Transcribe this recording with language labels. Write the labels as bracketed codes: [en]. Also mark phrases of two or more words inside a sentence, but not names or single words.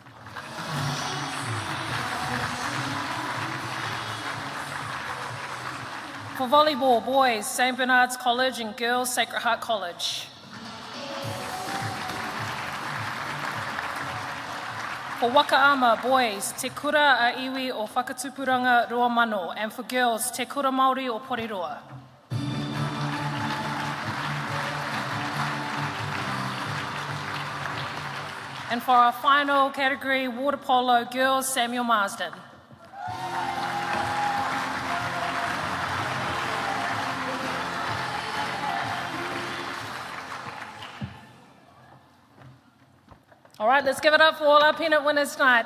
[en] For volleyball, boys, St Bernard's College and girls, Sacred Heart College. For wakaama, boys, Te Kura a Iwi o Whakatupuranga Ruamano, and for girls, Te Kura Māori o Porirua. And for our final category, water polo, girls, Samuel Marsden. All right, let's give it up for all our pennant winners tonight.